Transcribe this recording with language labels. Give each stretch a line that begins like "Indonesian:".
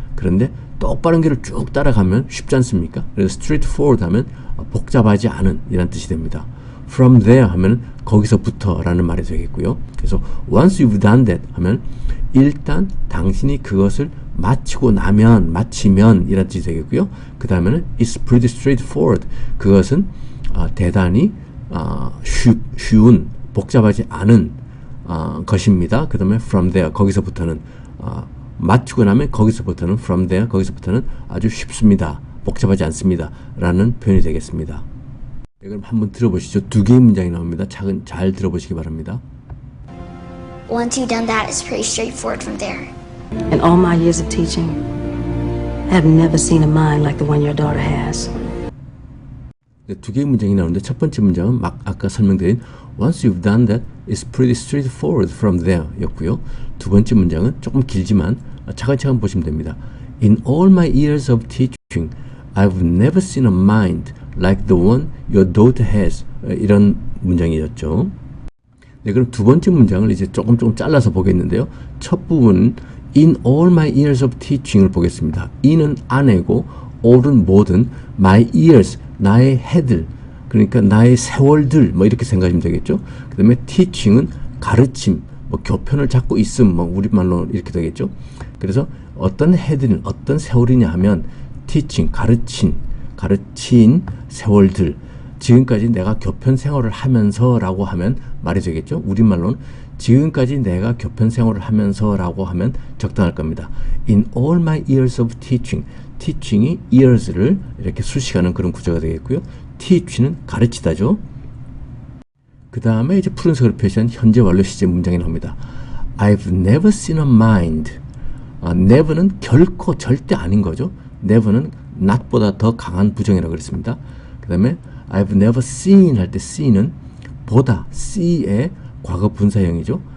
Korean: 그런데 똑바른 길을 쭉 따라가면 쉽지 않습니까? 그래서 straightforward 하면 복잡하지 않은 이란 뜻이 됩니다. From there 하면 거기서부터 라는 말이 되겠고요. 그래서
English: once you've done that
Korean: 하면 일단 당신이 그것을 마치면 이란 뜻이 되겠고요. 그 다음에는
English: it's pretty straightforward.
Korean: 그것은 대단히 쉬운, 복잡하지 않은 것입니다. 그 다음에 from there, 거기서부터는 마치고 나면 거기서부터는 from there, 거기서부터는 아주 쉽습니다. 복잡하지 않습니다. 라는 표현이 되겠습니다. 네, 그럼 한번 들어보시죠. 두 개의 문장이 나옵니다. 잘 들어보시기 바랍니다.
English: Once you've done that, it's pretty straightforward from there. In all my years of teaching, I have never seen a mind like the one your daughter has.
Korean: 네, 두 개의 문장이 나오는데 첫 번째 문장은 아까 설명드린
English: Once you've done that, it's pretty straightforward from there
Korean: 였고요. 두 번째 문장은 조금 길지만 차근차근 보시면 됩니다.
English: In all my years of teaching, I've never seen a mind like the one your daughter has.
Korean: 이런 문장이었죠. 네, 그럼 두 번째 문장을 이제 조금 잘라서 보겠는데요. 첫 부분은
English: In all my years of teaching을 보겠습니다.
Korean: in은 아내고 all은 뭐든 my years, 나의 해들, 그러니까 나의 세월들 뭐 이렇게 생각하시면 되겠죠. 그 다음에 teaching은 가르침, 뭐 교편을 잡고 있음, 뭐 우리말로 이렇게 되겠죠. 그래서 어떤 해들은 어떤 세월이냐 하면 teaching, 가르친 세월들, 지금까지 내가 교편 생활을 하면서 라고 하면 말이 되겠죠. 우리말로는 지금까지 내가 교편 생활을 하면서 라고 하면 적당할 겁니다.
English: In all my years of teaching, teaching이 years를
Korean: 이렇게 수식하는 그런 구조가 되겠고요. teach는 가르치다죠. 그 다음에 이제 푸른색으로 표시한 현재 완료 시제 문장이 나옵니다.
English: I've never seen a mind.
Korean: never는 결코 절대 아닌 거죠. never는 not보다 더 강한 부정이라고 그랬습니다. 그 다음에 I've never seen 할 때 see는 보다, see의 과거 분사형이죠.